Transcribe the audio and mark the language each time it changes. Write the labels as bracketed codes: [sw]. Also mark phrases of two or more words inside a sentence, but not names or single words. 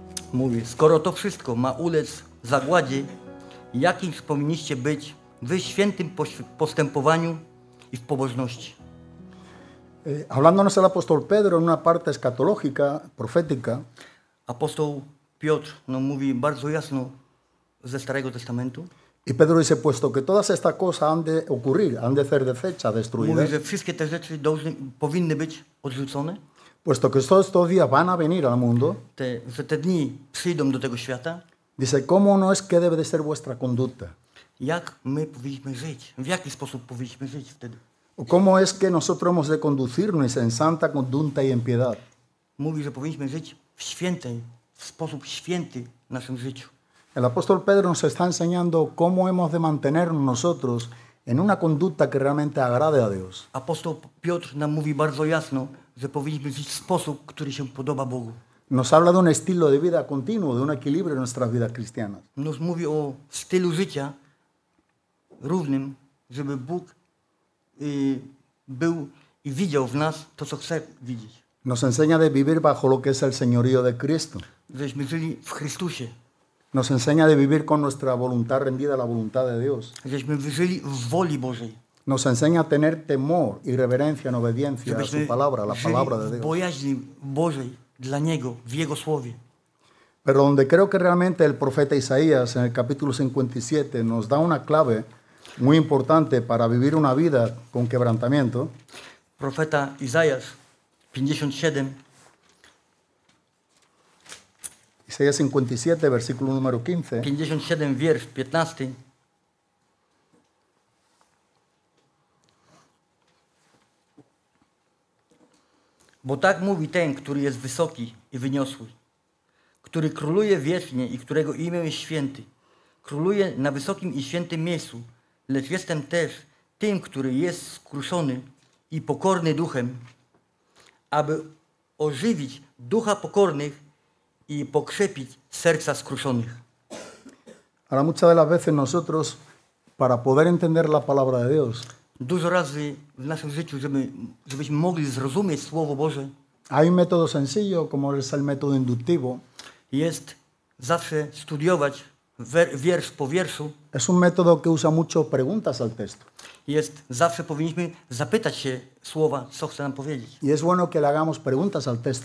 [pl] mówi, skoro to wszystko ma ulec zagładzie, jakimż powinniście być wy w świętym postępowaniu i w pobożności. [es] Hablándonos el apóstol Pedro en una parte escatológica, profética, [pl] Apostoł Piotr mówi bardzo jasno ze Starego Testamentu. [es] y Pedro dice, puesto que todas estas cosas han de ocurrir, han de ser desechas, [pl] Mówi, [es] destruidas, [pl] że wszystkie te rzeczy powinny być odrzucone, [es] puesto que todos estos días van a venir al mundo, [pl] że te dni przyjdą do tego świata. [es] dice, ¿cómo no es que debe de ser vuestra conducta? [pl] Jak my powinniśmy żyć? W jaki sposób powinniśmy żyć wtedy? [es] ¿O cómo es que nosotros hemos de conducirnos en santa conducta y en piedad? [pl] Mówi, że powinniśmy żyć w sposób święty w naszym życiu. [es] El apóstol Pedro nos está enseñando cómo hemos de mantenernos nosotros en una conducta que realmente agrade a Dios. [pl] Apostoł Piotr nam mówi bardzo jasno, że powinniśmy żyć w sposób, który się podoba Bogu. [es] Nos habla de un estilo de vida continuo, de un equilibrio en nuestras vidas cristianas. [pl] Nos mówi o stylu życia równym, żeby Bóg był i widział w nas to, co chce widzieć. [es] Nos enseña de vivir bajo lo que es el señorío de Cristo. [pl] Żeśmy żyli w Chrystusie. [es] Nos enseña de vivir con nuestra voluntad rendida a la voluntad de Dios. [pl] Żeśmy żyli w woli Bożej. [es] Nos enseña a tener temor y reverencia en obediencia a su [pl] Żebyśmy [es] palabra, a la palabra de [pl] żyli w [es] Dios. [pl] bojaźni Bożej dla Niego, w Jego Słowie. [es] Pero donde creo que realmente el profeta Isaías en el capítulo 57 nos da una clave muy importante para vivir una vida con quebrantamiento, [pl] Profeta Izajasz 57, [es] Isaías 57, versículo número 15, [pl] 57 wiersz 15. Bo tak mówi ten, który jest wysoki i wyniosły, który króluje wiecznie i którego imię jest święty. Króluje na wysokim i świętym miejscu, lecz jestem też tym, który jest skruszony i pokorny duchem, aby ożywić ducha pokornych i pokrzepić serca skruszonych. [es] Ahora muchas de las veces nosotros, para poder entender la palabra de Dios, [pl] Dużo razy w naszym życiu, żebyśmy mogli zrozumieć Słowo Boże, [es] hay un método sencillo como es el método inductivo. [pl] jest zawsze studiować wiersz po wierszu. [es] Es un método que usa mucho preguntas al texto. [pl] Zawsze powinniśmy zapytać się Słowa, co chce nam powiedzieć. [es] Y es bueno que le hagamos preguntas al texto,